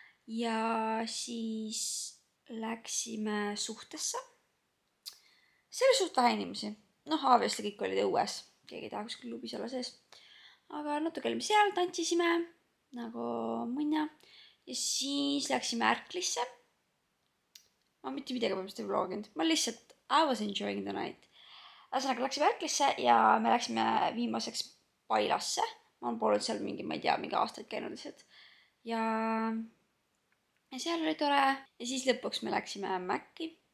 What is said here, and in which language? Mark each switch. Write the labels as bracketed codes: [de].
[et] Ja siis läksime suhtesse. See oli suht vähe inimesi. Obviously kõik olid õues. Keegi ei taha kuskil lubis olla sees. Aga natuke olime seal, tantsisime nagu munja. Ja siis läksime Ärklisse. Ma mitte midagi põhimõtteliselt ei vloginud. Ma lihtsalt, [en] I was enjoying the night. [et] Ühesõnaga läksime Ärklisse ja me läksime viimaseks Pailasse. Ma olen poolelt seal mingi, ma ei tea, mingi aastaid käinud lihtsalt. Ja seal oli tore. Ja siis lõpuks me läksime Mäkki.